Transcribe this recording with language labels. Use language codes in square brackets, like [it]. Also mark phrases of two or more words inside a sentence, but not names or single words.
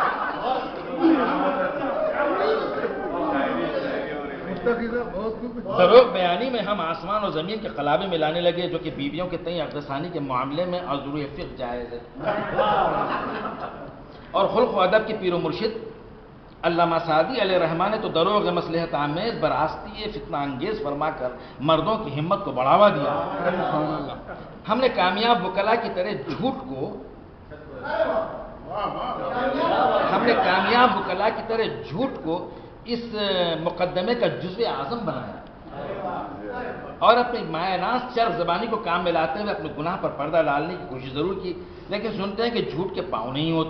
[ur] دروغ بیانی میں ہم آسمان اور زمین کے قلابے ملانے لگے جو کہ بیویوں کے تئیں عقدثانی کے معاملے میں عذر فقہ جائز ہے، اور خلق و ادب کے پیر و مرشد علامہ سعدی علیہ رحمٰن نے تو [fa] دروغ مصلحت آمیز براستی فتنہ انگیز [ur] فرما کر مردوں کی ہمت کو بڑھاوا دیا۔ ہم نے کامیاب وکلا کی طرح جھوٹ کو اس مقدمے کا جزو اعظم بنایا اور اپنی مایہ ناز چرب زبانی کو کام میں لاتے ہوئے اپنے گناہ پر پردہ ڈالنے کی کوشش ضرور کی، لیکن سنتے ہیں کہ جھوٹ کے پاؤں نہیں ہوتے۔